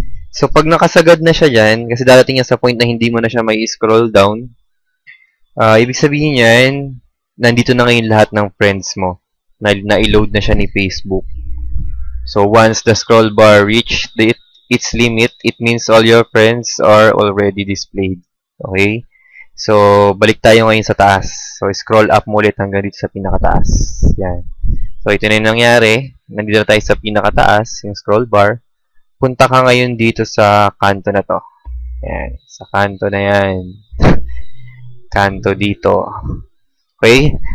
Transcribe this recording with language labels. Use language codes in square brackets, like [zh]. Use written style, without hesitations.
[tl] So, pag nakasagad na siya dyan, kasi darating yan sa point na hindi mo na siya may scroll down, ibig sabihin yan, nandito na ngayon lahat ng friends mo. Na-load na siya ni Facebook. [en] So, once the scroll bar reached its limit, it means all your friends are already displayed. Okay? [tl] So, balik tayo ngayon sa taas. So, scroll up mo ulit hanggang dito sa pinakataas. Yan. So, ito na yung nangyari. Nandito tayo sa pinakataas, yung scroll bar. Punta ka ngayon dito sa kanto na to. Yan. Sa kanto na yan. Kanto dito. Okay?